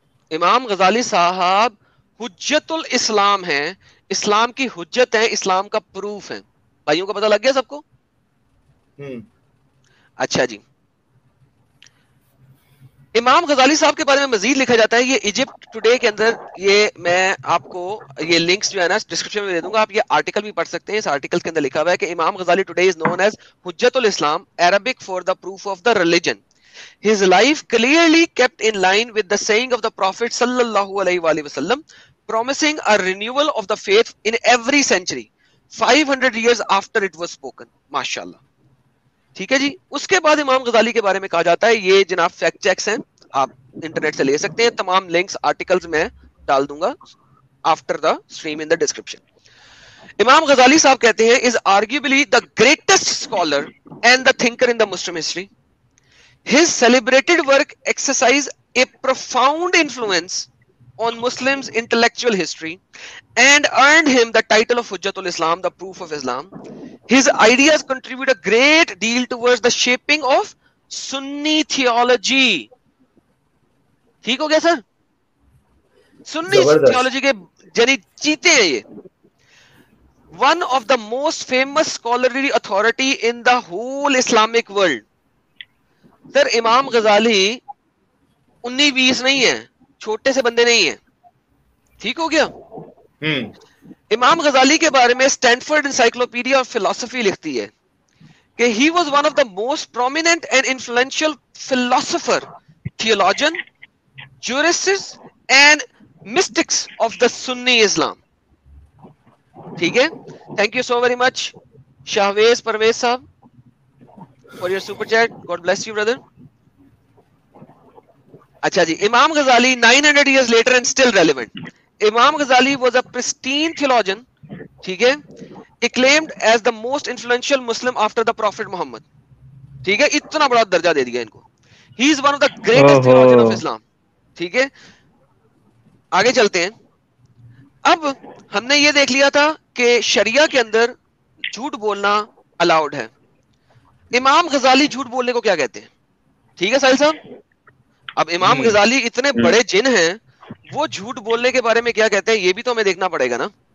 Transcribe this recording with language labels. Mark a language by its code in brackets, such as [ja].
[ur] امام غزالی صاحب حجت الاسلام ہیں, اسلام کی حجت ہے, اسلام کا پروف ہے. بھائیوں کو پتہ لگ گیا سب کو؟ اچھا جی, امام غزالی صاحب کے بارے میں مزید لکھا جاتا ہے, یہ ایجپٹ ٹوڈے کے اندر, یہ میں آپ کو یہ لنکس جو ہے نا ڈسکرپشن میں دے دوں گا, آپ یہ آرٹیکل بھی پڑھ سکتے ہیں. اس آرٹیکل کے اندر لکھا ہوا ہے کہ امام غزالی [en] Today is known as Hujjat al-Islam, Arabic for the proof of the religion. His life clearly kept in line with the saying of the Prophet sallallahu alaihi wasallam, promising a renewal of the faith in every century, 500 years after it was spoken. [ur] MashaAllah. ٹھیک ہے جی. اس کے بعد امام غزالی کے بارے میں کہا جاتا ہے, یہ جناب فیکٹ چیکس ہیں, آپ انٹرنیٹ سے لے سکتے ہیں, تمام لنکس آرٹیکلز میں ڈال دوں گا [en] After the stream in the description. [ur] امام غزالی صاحب کہتے ہیں [en] Is arguably the greatest scholar and the thinker in the Muslim history. His celebrated work exercised a profound influence on Muslims' intellectual history and earned him the title of Hujjatul Islam, the proof of Islam. His ideas contribute a great deal towards the shaping of Sunni theology. [ur] ٹھیک ہو گیا سر؟ سنی theology کے جنی چیتے ہیں یہ. [en] One of the most famous scholarly authority in the whole Islamic world. [ur] سر امام غزالی 19-20 نہیں ہے, چھوٹے سے بندے نہیں ہیں. ٹھیک ہو گیا. امام غزالی کے بارے میں اسٹینفورڈ انسائکلوپیڈیا آف فلسفی لکھتی ہے کہ [en] He was one of the most prominent and influential philosopher, theologian, jurist and mystics of the Sunni Islam. [ur] ٹھیک ہے. [en] Thank you so very much Shahvez Parvez Sahab for your super chat. God bless you brother. [ur] اچھا جی. [en] Imam Ghazali 900 years later and still relevant. Imam Ghazali was a pristine theologian, [ur] ٹھیک ہے, [en] acclaimed as the most influential Muslim after the Prophet Muhammad. [ur] ٹھیک ہے, اتنا بڑا درجہ دے دیا ان کو. [en] He is one of the greatest theologian of Islam. [ur] ٹھیک ہے, آگے چلتے ہیں. اب ہم نے یہ دیکھ لیا تھا کہ شریعہ کے اندر جھوٹ بولنا الاؤڈ ہے. امام غزالی جھوٹ بولنے کو کیا کہتے ہیں؟ ٹھیک ہے ساحل صاحب. اب امام غزالی اتنے بڑے جن ہیں, وہ جھوٹ بولنے کے بارے میں کیا کہتے ہیں یہ بھی تو ہمیں دیکھنا پڑے گا نا.